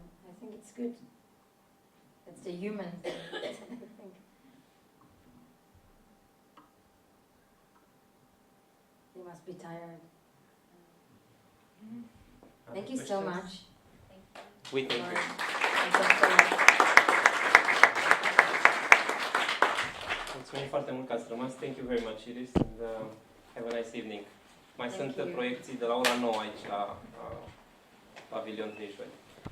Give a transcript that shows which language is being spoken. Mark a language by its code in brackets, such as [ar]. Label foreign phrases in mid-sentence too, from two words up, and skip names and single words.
[en] I think it's good. It's the human thing, I think. You must be tired. Thank you so much. We thank you. [ro] Mulțumim foarte mult că ați rămas. [en] Thank you very much, Iris, and have a nice evening. [ro] Mai sunt proiecții de la ora 9 aici la Pavilion 38.